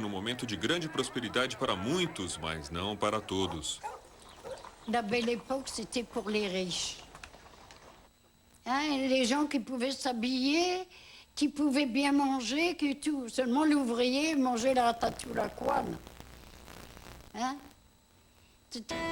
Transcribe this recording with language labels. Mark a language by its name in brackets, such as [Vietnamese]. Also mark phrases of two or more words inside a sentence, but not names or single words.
[Portuguese] num momento de grande prosperidade para muitos, mas não para todos. [French] La belle époque, c'était pour les riches. Hein, les gens qui pouvaient s'habiller, qui pouvaient bien manger, que tout. Seulement l'ouvrier mangeait la ratatouille, la couane. Hein? C'était-